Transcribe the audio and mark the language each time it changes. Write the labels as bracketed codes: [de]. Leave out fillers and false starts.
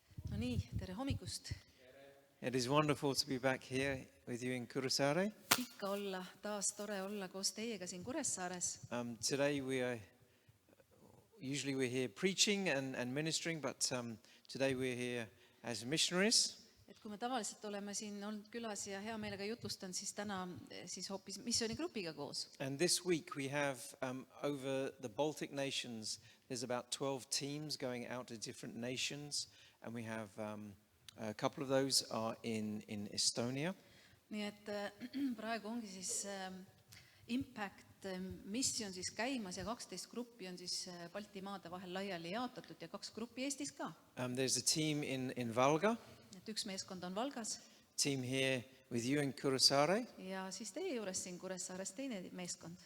[et] No nii, tere hommikust. [en] It is wonderful to be back here with you in Kuressaare. [et] Ikka olla, taas tore olla koos teiega siin Kuressaares. [en] Today usually we're here preaching and ministering, but today we're here as missionaries. [et] Et kui me tavaliselt oleme siin olnud külas ja hea meelega jutustan, siis täna siis hoopis missioonigrupiga koos. [en] And this week we have over the Baltic nations, there's about 12 teams going out to different nations, and we have a couple of those are in Estonia. [et] Nii et praegu ongi siis Impact Mission siis käimas ja 12 gruppi on siis Balti maade vahel laiali jaotatud ja 2 gruppi Eestis ka. [en] There's a team in Valga, [et] Et üks meeskond on Valgas [en] team here with you in Kuressaare, [et] ja siis teie juures siin Kuressaares teine meeskond.